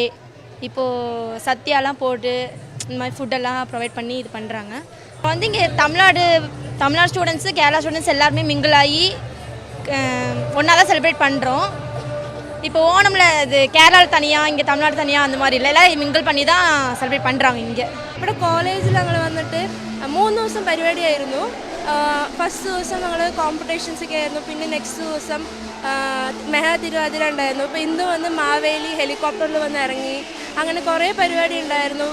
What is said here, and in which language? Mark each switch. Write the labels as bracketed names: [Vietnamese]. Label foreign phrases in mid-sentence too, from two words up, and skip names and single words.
[Tamil] இப்போது சத்யாலாம் போட்டு இந்த மாதிரி ஃபுட்டெல்லாம் ப்ரொவைட் பண்ணி இது பண்ணுறாங்க. இப்போ வந்து இங்கே தமிழ்நாடு ஸ்டூடெண்ட்ஸு, கேரளா ஸ்டூடெண்ட்ஸ் எல்லாருமே மிங்கிள் ஆகி ஒன்றா தான் செலிப்ரேட் பண்ணுறோம். இப்போ ஓணமில் இது கேரளாவில் தனியாக, இங்கே தமிழ்நாடு தனியாக அந்த மாதிரி இல்லை, எல்லாம் മിങ്കിൾ பண்ணி தான் സെലിബ്രേറ്റ് பண்ணுறாங்க. ഇங்கே [Malayalam] ഇവിടെ കോളേജിൽ ഞങ്ങൾ വന്നിട്ട് 3 ദിവസം പരിപാടിയായിരുന്നു. ഫസ്റ്റ് ദിവസം ഞങ്ങൾ കോമ്പറ്റീഷൻസൊക്കെ ആയിരുന്നു. പിന്നെ നെക്സ്റ്റ് ദിവസം മെഹാ തിരുവാതിര ഉണ്ടായിരുന്നു. അപ്പോൾ ഇന്ന് വന്ന് മാവേലി ഹെലികോപ്റ്ററിൽ വന്ന് ഇറങ്ങി. അങ്ങനെ കുറേ പരിപാടി ഉണ്ടായിരുന്നു.